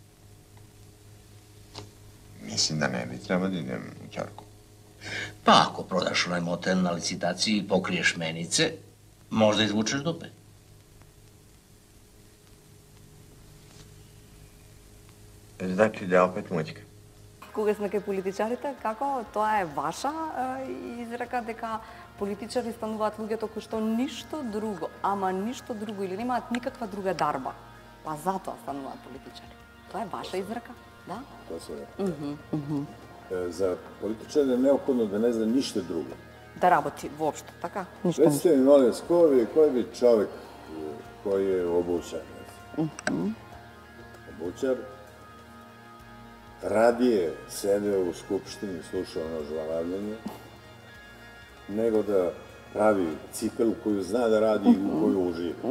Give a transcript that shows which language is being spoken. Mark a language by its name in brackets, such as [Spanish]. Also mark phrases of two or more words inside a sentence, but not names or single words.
[Serbian] Mislim da ne bi trebao da idem u ćorku. Pa ako prodaš onaj motel na licitaciji i pokriješ menice, možda izvučeš dupe. Znači da opet mučka. [Macedonian] Кога сме кај политичарите, како тоа е ваша изрека дека политичари стануваат луѓето кои што ништо друго, ама ништо друго или немаат никаква друга дарба, па затоа стануваат политичари. Тоа е ваша изрека, да? [Serbian] To se rekao. Za političare je neophodno da ne zna ništa drugo. [Macedonian] Да работи воопшто, така? [Serbian] Recite mi, molim vas, koji bi čovek koji je obućar, obućar, radije sedeo u skupštini i slušao ono žvalavljanje, nego da pravi cipelu koju zna da radi i u koju uživa.